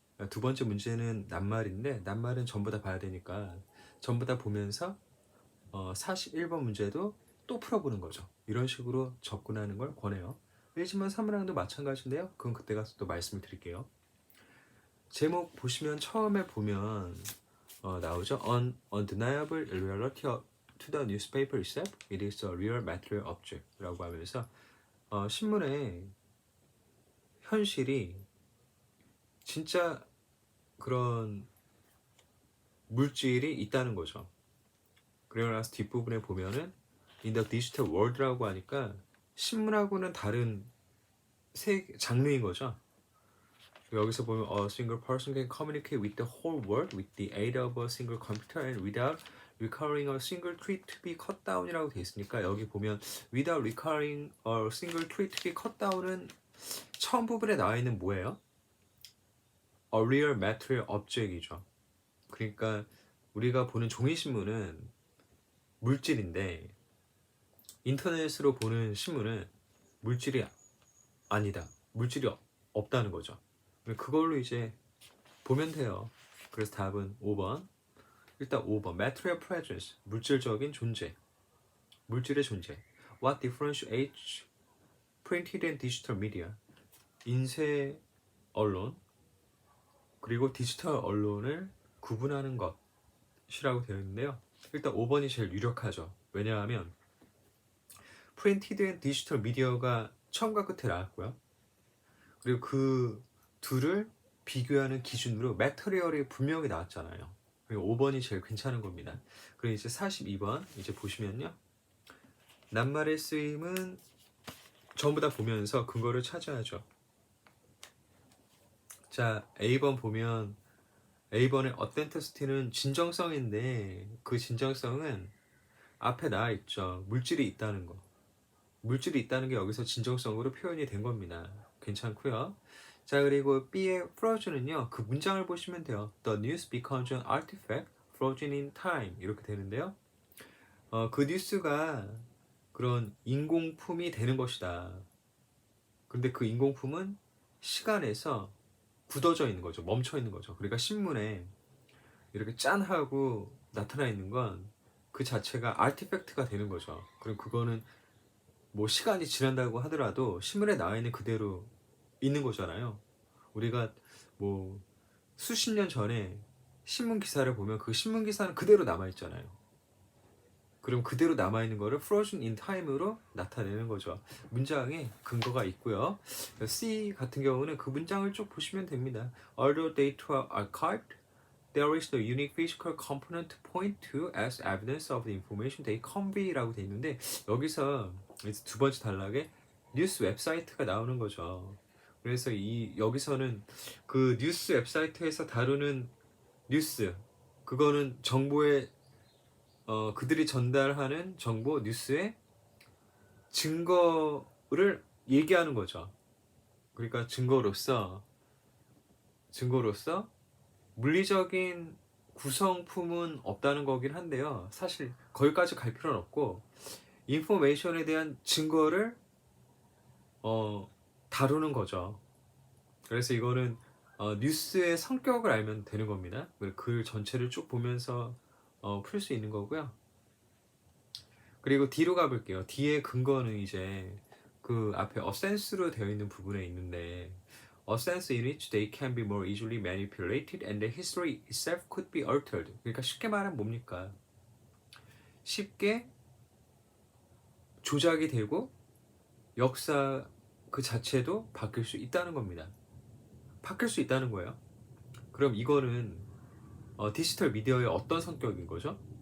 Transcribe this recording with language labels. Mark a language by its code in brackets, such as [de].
[ko] 두 번째 문제는 낱말인데 낱말은 전부 다 봐야 되니까 전부 다 보면서 41번 문제도 또 풀어보는 거죠. 이런 식으로 접근하는 걸 권해요. 1지문 3문항도 마찬가지인데요. 그건 그때 가서 또 말씀을 드릴게요. 제목 보시면 처음에 보면 나오죠. [en] Undeniable reality to the newspaper itself. It is a real material object [ko] 라고 하면서 신문에 현실이 진짜 그런 물질이 있다는 거죠. 그리고 나서 뒷부분에 보면은 [en] In the digital world [ko] 라고 하니까 신문하고는 다른 장르인 거죠. [en] 여기서 보면 a single person can communicate with the whole world with the aid of a single computer and without requiring a single tree to be cut down이라고 [ko] 되어 있으니까 여기 보면 [en] without requiring a single tree to be cut down은 [ko] 처음 부분에 나와 있는 뭐예요? [en] A real material object이죠. [ko] 그러니까 우리가 보는 종이신문은 물질인데 인터넷으로 보는 신문은 물질이 아니다. 물질이 없다는 거죠. 그걸로 이제 보면 돼요. 그래서 답은 5번. 일단 5번. [en] Material presence. [ko] 물질적인 존재. 물질의 존재. [en] What differentiates printed and digital media? [ko] 인쇄 언론 그리고 디지털 언론을 구분하는 것이라고 되어 있는데요. 일단 5번이 제일 유력하죠. 왜냐하면 [en] printed and digital media [ko] 가 처음과 끝에 나왔고요. 그리고 그 둘을 비교하는 기준으로 매터리얼이 분명히 나왔잖아요. 그리고 5번이 제일 괜찮은 겁니다. 그리고 이제 42번 이제 보시면요. 낱말의 쓰임은 전부 다 보면서 근거를 찾아야죠. 자, A번 보면 A번의 authenticity는 진정성인데 그 진정성은 앞에 나와 있죠. 물질이 있다는 거. 물질이 있다는 게 여기서 진정성으로 표현이 된 겁니다. 괜찮고요. 자, 그리고 B의 frozen은요. 그 문장을 보시면 돼요. [en] The news becomes an artifact frozen in time. [ko] 이렇게 되는데요. 그 뉴스가 그런 인공품이 되는 것이다. 근데 그 인공품은 시간에서 굳어져 있는 거죠. 멈춰 있는 거죠. 그러니까 신문에 이렇게 짠 하고 나타나 있는 건 그 자체가 아티팩트가 되는 거죠. 그럼 그거는 뭐 시간이 지난다고 하더라도 신문에 나와 있는 그대로 있는 거잖아요. 우리가 뭐 수십 년 전에 신문 기사를 보면 그 신문 기사는 그대로 남아 있잖아요. 그럼 그대로 남아 있는 거를 [en] frozen in time [ko] 으로 나타내는 거죠. 문장에 근거가 있고요. C 같은 경우는 그 문장을 쭉 보시면 됩니다. [en] Although data are archived, there is no unique physical component to point to as evidence of the information they convey라고 [ko] 돼 있는데 여기서 이제 두 번째 단락에 뉴스 웹사이트가 나오는 거죠. 그래서 여기서는 그 뉴스 웹사이트에서 다루는 뉴스 그거는 정보의 그들이 전달하는 정보 뉴스의 증거를 얘기하는 거죠. 그러니까 증거로서 물리적인 구성품은 없다는 거긴 한데요. 사실 거기까지 갈 필요는 없고 인포메이션에 대한 증거를 다루는 거죠. 그래서 이거는 뉴스의 성격을 알면 되는 겁니다. 글 전체를 쭉 보면서 풀 수 있는 거고요. 그리고 D로 가볼게요. D의 근거는 이제 그 앞에 a sense로 되어 있는 부분에 있는데 [en] a sense in which they can be more easily manipulated and the history itself could be altered. [ko] 그러니까 쉽게 말하면 뭡니까? 쉽게 조작이 되고 역사 그 자체도 바뀔 수 있다는 겁니다. 바뀔 수 있다는 거예요. 그럼 이거는 디지털 미디어의 어떤 성격인 거죠?